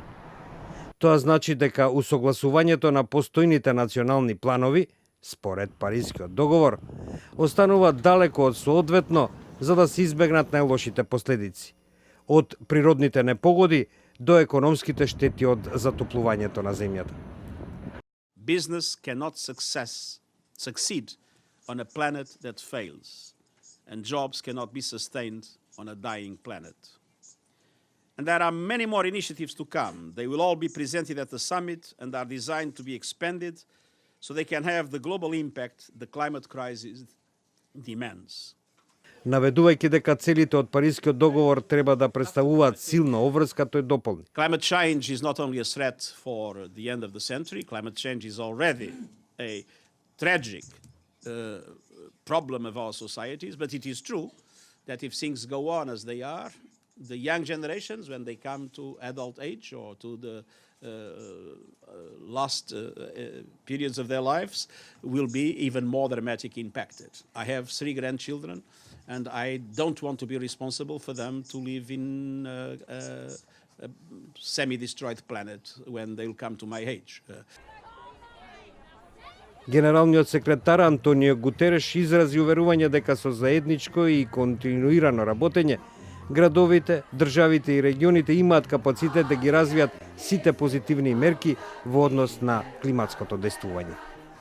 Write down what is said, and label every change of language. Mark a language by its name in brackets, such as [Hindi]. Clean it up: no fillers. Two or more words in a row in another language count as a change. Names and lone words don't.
[Macedonian] Тоа значи дека усогласувањето на постојните национални планови, според Парискиот договор, останува далеко од соодветно за да се избегнат најлошите последици, од природните непогоди до економските штети од затоплувањето на земјата. [English] Business cannot succeed on a planet that fails, and jobs cannot be sustained on a dying planet. And there are many more initiatives to come. They will all be presented at the summit and are designed to be expanded so they can have the global impact the climate crisis demands. [Macedonian] Наведувајќи дека целите од Парискиот договор треба да представуваат силна обврска, тој дополни. [English] Climate change is not only a threat for the end of the century, climate change is already a tragic problem of our societies, but it is true that if things go on as they are, the young generations, when they come to adult age or to the last periods of their lives, will be even more dramatically impacted. I have 3 grandchildren, and I don't want to be responsible for them to live in a semi-destroyed planet when they'll come to my age. [Macedonian] Генералниот секретар Антонио Гутереш изрази уверување дека со заедничко и континуирано работење градовите, државите и регионите имаат капацитет да ги развијат сите позитивни мерки во однос на климатското действување.